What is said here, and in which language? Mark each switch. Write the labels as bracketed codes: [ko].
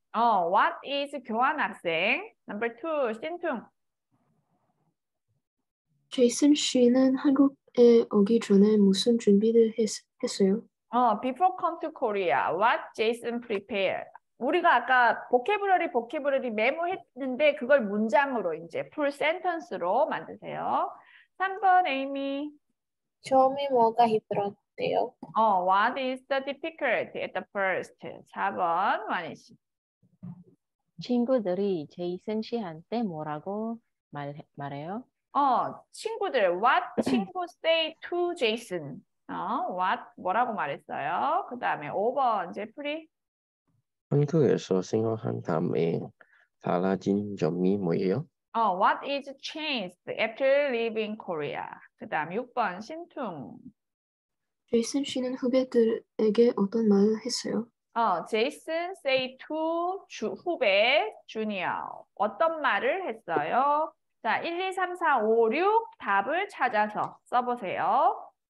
[en] What is 교환학생? Number 2, 신퉁. [ko] 제이슨 씨는 한국에 오기 전에 무슨 준비를 했어요? [en] Before come to Korea, what Jason prepared? [ko] 우리가 아까 보캐브러리 메모했는데 그걸 문장으로 이제 [en] full sentence [ko] 로 만드세요. 3번 에이미. 처음에 뭐가 힘들었대요? [en] What is the difficulty at the first? [ko] 4번 와니 씨. 친구들이 제이슨 씨한테 뭐라고 말해요? 친구들 [en] what [ko] 친구 [en] say to Jason? [ko] what 뭐라고 말했어요? 그 다음에 5번 제프리. 한국에서 생활한 다음에 달라진 점이 뭐예요? [en] What is changed after leaving Korea? [ko] 그 다음 6번 신퉁. 제이슨 씨는 후배들에게 어떤 말을 했어요? [en] Jason say to [ko] 후배 주니어 어떤 말을 했어요? 자, 1, 2, 3, 4, 5, 6 답을 찾아서 써보세요.